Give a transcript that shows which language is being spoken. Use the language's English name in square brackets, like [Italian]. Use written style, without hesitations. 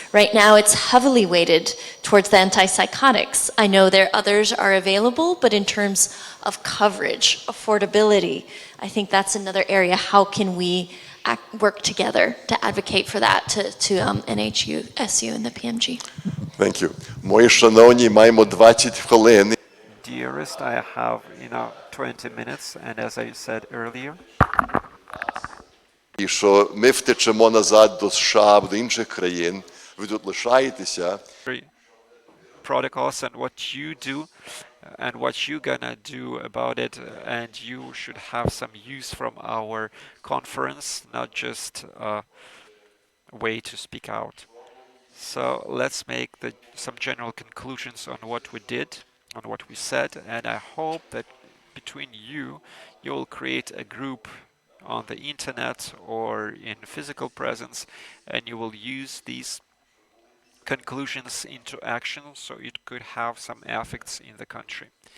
[English] Right now it's heavily weighted towards the antipsychotics. I know there others are available, but in terms of coverage, affordability, I think that's another area. How can we work together to advocate for that to NHU, SU, and the PMG? Thank you. [Ukrainian] Мої шановні, маємо 20 хвилин. [English] Dearest, I have 20 minutes, and as I said earlier, [Ukrainian] І що ми втечемо назад до США, до інших країн, ви тут лишаєтеся. [English] protocols and what you do and what you're gonna do about it, and you should have some use from our conference, not just a way to speak out. So let's make some general conclusions on what we did, on what we said, and I hope that between you'll create a group on the internet or in physical presence, and you will use these conclusions into action so it could have some effects in the country.